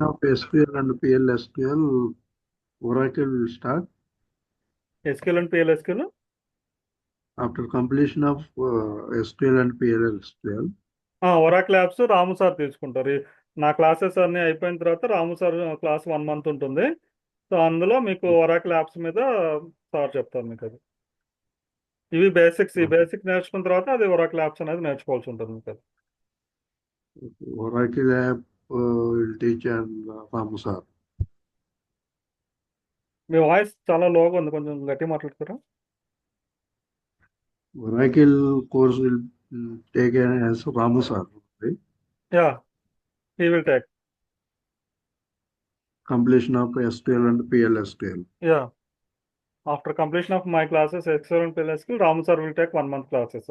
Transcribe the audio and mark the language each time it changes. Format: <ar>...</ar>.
<en>of SQL and PLSQL, Oracle will start. SQL and PLSQL After completion of SQL and PLSQL,</en> <te>Oracle apps Ramu sir తీసుకుంటారు. నా classes అన్నీ అయిపోయిన తర్వాత రాము sir class 1 month ఉంటుంది. So అందులో మీకు ఒరాకిల్ యాప్స్ మీద సార్ చెప్తారు మీకు అది. ఇవి బేసిక్స్. ఈ బేసిక్ నేర్చుకున్న తర్వాత అది ఒరాకిల్ యాప్స్ అనేది నేర్చుకోవాల్సి ఉంటుంది మీకు అది.</te> <en>Oracle app will teach and Ramu sir.</en> <te>మీ voice చాలా లోగా ఉంది. కొంచెం గట్టి మాట్లాడతారా?</te> <en>Oracle course will take as Ramu sir, right? Yeah, he will take. Completion of SQL and PLSQL. Yeah, after completion of my classes excel and PLSQL Ramu sir will take 1 month classes.</en>